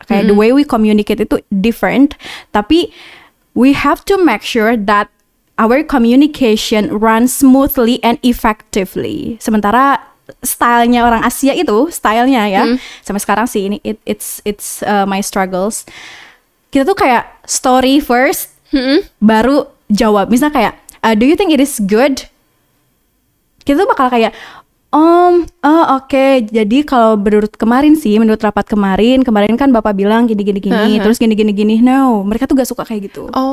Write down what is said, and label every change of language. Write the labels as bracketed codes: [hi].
[id] Kayak [en] the way we communicate [id] itu [en] different, [id] tapi [en] we have to make sure that our communication runs smoothly and effectively. [id] Sementara stylenya orang Asia itu, stylenya ya, sampai sekarang sih ini [en] it's my struggles. [id] Kita tuh kayak story first, baru jawab. Misalnya kayak, [en] do you think it is good? [id] Kita tuh bakal kayak, oke. Jadi kalau menurut rapat kemarin kan Bapak bilang gini, terus gini. [en] No, [id] mereka tuh gak suka kayak gitu.